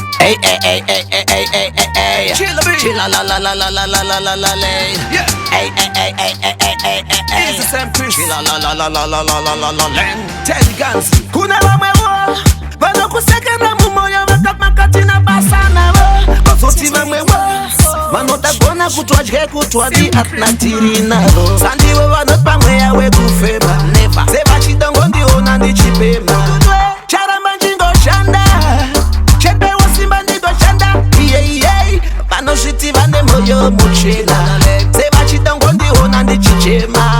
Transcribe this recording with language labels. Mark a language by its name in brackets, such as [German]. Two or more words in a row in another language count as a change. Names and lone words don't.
[English] Hey, hey, hey, hey, hey, hey, hey, hey, hey. Chilla la la la la la la la la la la. Yeah. Hey, hey, hey, hey, hey, hey, hey, hey. It's the same Chris. Chilla la la la la la la la la la. Teddy Guns. [Shona] Kuna wamwewo vanokusekera mumoyo vakamakati na basa navo kozoti vamwewo vanodagona kutwadye kutwadi atinatiri navo sandivo vanopa mweya wekufema sevachidongo ndiona ndichipema charamba njingoshanda chepewo simba ndigoshanda iyeiye vanosviti vane moyo muchena sevachidongo ndiona ndichichema